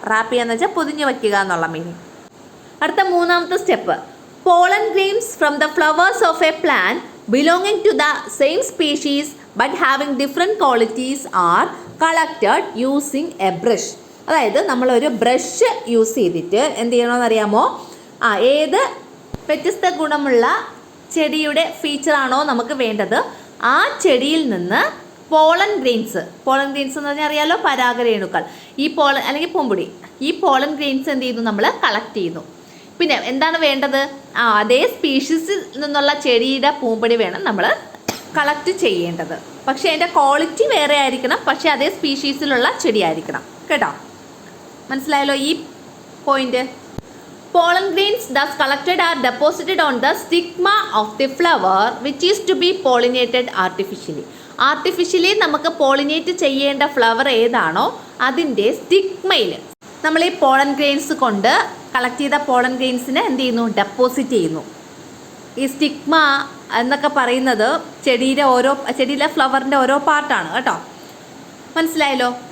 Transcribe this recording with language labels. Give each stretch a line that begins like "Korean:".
Malayalam: Rap ചെയ്യാന്ന് വെച്ചാൽ പൊതിഞ്ഞു വയ്ക്കുക എന്നുള്ള മീനിങ്. അടുത്ത മൂന്നാമത്തെ step,
English: pollen grains from the flowers of a plant belonging to the same species but having different qualities are collected using a brush.
Malayalam: അതായത് നമ്മളൊരു ബ്രഷ് യൂസ് ചെയ്തിട്ട് എന്ത് ചെയ്യണമെന്ന് അറിയാമോ? ഏത് വ്യത്യസ്ത ഗുണമുള്ള ചെടിയുടെ ഫീച്ചറാണോ നമുക്ക് വേണ്ടത് ആ ചെടിയിൽ നിന്ന് പോളൻ ഗ്രെയിൻസ് എന്ന് പറഞ്ഞാൽ അറിയാലോ, പരാഗരേണുക്കൾ, ഈ പോളൻ അല്ലെങ്കിൽ പൂമ്പൊടി, ഈ പോളൻ ഗ്രെയിൻസ് എന്ത് ചെയ്യുന്നു? നമ്മൾ കളക്ട് ചെയ്യുന്നു. പിന്നെ എന്താണ് വേണ്ടത്? അതേ സ്പീഷീസിൽ നിന്നുള്ള ചെടിയുടെ പൂമ്പൊടി വേണം നമ്മൾ കളക്ട് ചെയ്യേണ്ടത്. പക്ഷേ അതിൻ്റെ ക്വാളിറ്റി വേറെ ആയിരിക്കണം, പക്ഷേ അതേ സ്പീഷീസിലുള്ള ചെടിയായിരിക്കണം കേട്ടോ. മനസ്സിലായല്ലോ ഈ point?
English: Pollen grains thus collected are deposited on the stigma of the flower which is to be pollinated artificially.
Malayalam: Artificially നമുക്ക് പോളിനേറ്റ് ചെയ്യേണ്ട ഫ്ലവർ ഏതാണോ അതിൻ്റെ സ്റ്റിഗ്മയിൽ നമ്മൾ ഈ പോളൻ ഗ്രെയിൻസ് കൊണ്ട് കളക്ട് ചെയ്ത പോളൻ ഗ്രെയിൻസിനെ എന്ത് ചെയ്യുന്നു, ഡെപ്പോസിറ്റ് ചെയ്യുന്നു. ഈ സ്റ്റിഗ്മ എന്നൊക്കെ പറയുന്നത് ചെടിയിലെ ഫ്ലവറിൻ്റെ ഓരോ പാർട്ടാണ് കേട്ടോ. മനസ്സിലായല്ലോ?